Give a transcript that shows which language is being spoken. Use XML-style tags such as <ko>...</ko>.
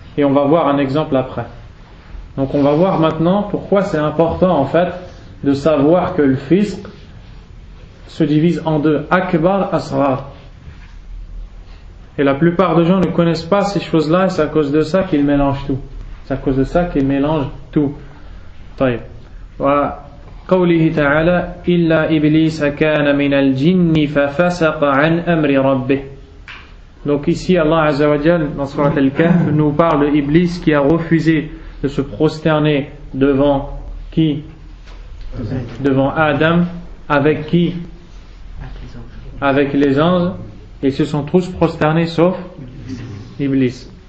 <fr>Et on va voir un exemple après. Donc on va voir maintenant pourquoi c'est important en fait de savoir que le fisq se divise en deux, akbar, asrar. Et la plupart des gens ne connaissent pas ces choses-là, et c'est à cause de ça qu'ils mélangent tout. C'est à cause de ça qu'ils mélangent tout. طيب.</fr> <ar>قوله تعالى إلا إبليس كان من الجن ففسق عن أمر ربه.</ar> <fr>Donc ici Allah Azza wa Jal dans Surat Al-Kahf nous parle de Iblis qui a refusé de se prosterner devant qui? Devant Adam. Avec qui? Avec les anges. Ils se sont tous prosternés sauf Iblis.</fr>